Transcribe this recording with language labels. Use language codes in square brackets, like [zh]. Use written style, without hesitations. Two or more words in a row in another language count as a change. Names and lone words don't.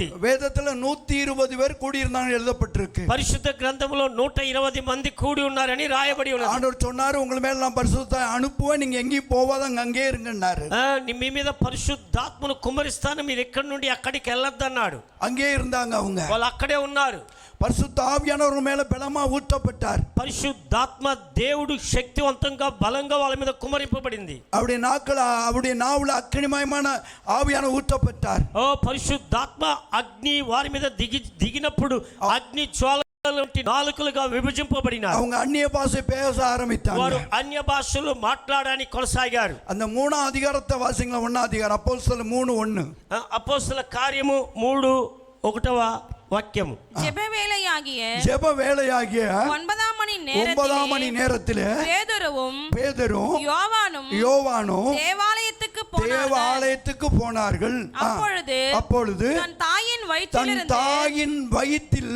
[ta] வேதத்துல 120 பேர் கூடி இருந்தாங்க எழுதப்பட்டிருக்கு. [te] పరిశుద్ధ గ్రంథములో 120 మంది కూడి ఉన్నారని రాయబడి ఉన్నది. [ta] ஆண்டவர் சொன்னாரு, உங்கள் மேல நான் பரிசுத்த அனுப்புவேன், நீங்க எங்கேயும் போவாதங்க அங்கே இருங்கன்னாரு. [te] మీ మీద పరిశుద్ధాత్మను కుమ్మరిస్తాను, మీరు ఎక్కడి నుండి అక్కడికి వెళ్ళొద్దన్నాడు. [ta] அங்கே இருந்தாங்க அவங்க. [te] వాళ్ళు అక్కడే ఉన్నారు. [ta] பரிசுத்த ஆவியானவர் மேல பலமா ஊற்றப்பட்டார். [te] పరిశుద్ధాత్మ దేవుడు శక్తివంతంగా బలంగా వాళ్ళ మీద కుమ్మరింపబడింది. [ta] அவருடைய நாவுல அக்கினிமயமான ஆவியானவர் ஊற்றப்பட்டார். [te] ఓ పరిశుద్ధాత్మ అగ్ని వారి మీద దిగినప్పుడు అగ్ని జ్వాలలంటి నాలుకలుగా విభజింపబడినారు. [ta] அவங்க அந்நிய பாஷை பேச ஆரம்பித்தாங்க. [te] వారు అన్య భాషలు మాట్లాడడానికి కొనసాగారు. [ta] அந்த 3ஆம் அதிகாரத்தை வாசிங்களா? 1ஆம் அதிகாரம் அப்போஸ்தலர் 3:1. [te] అపోస్తల కార్యము 3:1 వాక్యము. [ta] ஜெப வேளையாகிய 9ஆம் மணி நேரத்தில் பேதுரும் யோவானும் தேவாலயத்துக்கு போனார்கள். அப்பொழுது தன் தாயின் வயிற்றில்